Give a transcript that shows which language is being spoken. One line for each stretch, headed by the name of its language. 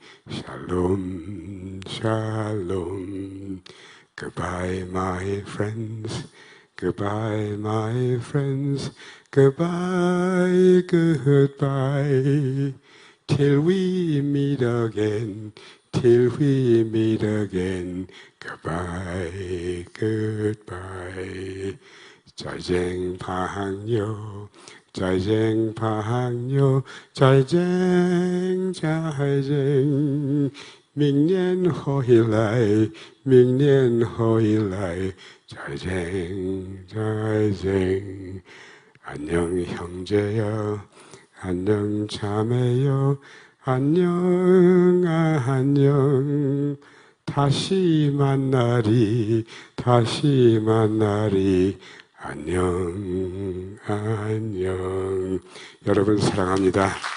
Korean: 샬롬 샬롬
English: Goodbye my friends Goodbye my friends Goodbye goodbye Till we meet again Till we meet again, goodbye, goodbye.
Chinese: 再见朋友，再见朋友，再见再见。明年回来，明年回来，再见再见。
Korean: 안녕 형제여, 안녕 자매여. 안녕 안녕 다시 만나리 다시 만나리 안녕 안녕 여러분 사랑합니다.